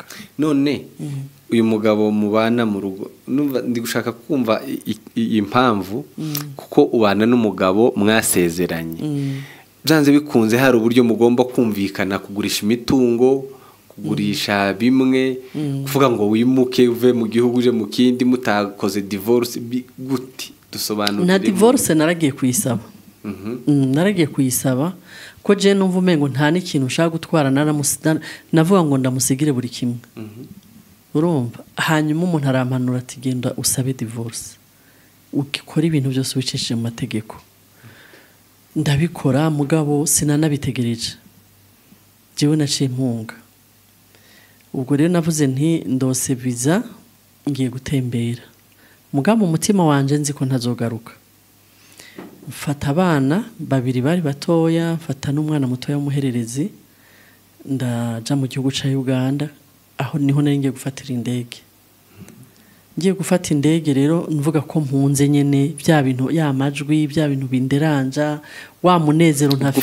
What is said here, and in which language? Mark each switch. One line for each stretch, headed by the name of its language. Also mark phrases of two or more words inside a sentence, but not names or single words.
Kinyarwanda: none uyu mugabo mubana mu rugo ndi gushaka kumva impamvu kuko ubana n'umugabo mwasezeranye byanze bikunze hari uburyo mugomba kumvikana kugurisha imitungo kugurisha bimwe kuvuga ngo wimuke uve mu gihugu uje mu kindi mutakoze divorce gute dusobanurire
Rundi: na divorce naragiye kuyisaba naragiye kuyisaba ko je numva umengo nta n'ikintu ushaka gutwara navuga ngo ndamusigire buri kimwe urumva hanyuma umuntu arampanura ati genda usabe divorce ukikora ibintu byose wicishije mu mategeko ndabikora mugabo sinanabitegereje jewe naciye impunga ubwo rero navuze nti ndose visa ngiye gutembera mugabo umutima wanje nzi ko ntazogaruka mfata abana babiri bari batoya mfata n'umwana mutoya w'umuhererezi ndaja mu gihugu ca Uganda aho niho nari ngiye gufatira indege ngiye gufata indege rero nvuga ko mpunze nyene bya bintu ya majwi bya bintu binderanja wa munezero ntafise